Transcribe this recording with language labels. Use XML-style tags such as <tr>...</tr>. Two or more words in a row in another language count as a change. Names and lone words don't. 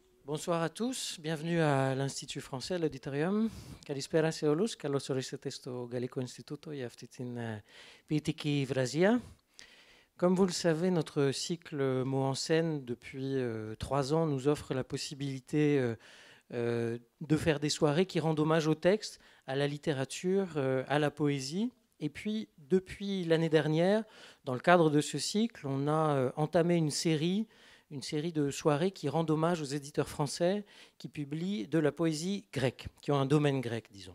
<fr>Bonsoir à tous, bienvenue à l'Institut français, à l'auditorium.</fr> <el>Καλησπέρα σε όλους, καλώς ορίσατε στο Γαλλικό Ινστιτούτο για αυτή την ποιητική βραζία.</el> <fr>Comme vous le savez, notre cycle Mots en scène, depuis 3 ans, nous offre la possibilité de faire des soirées qui rendent hommage au texte, à la littérature, à la poésie. Et puis, depuis l'année dernière, dans le cadre de ce cycle, on a entamé une série de soirées qui rendent hommage aux éditeurs français qui publient de la poésie grecque, qui ont un domaine grec, disons.</fr>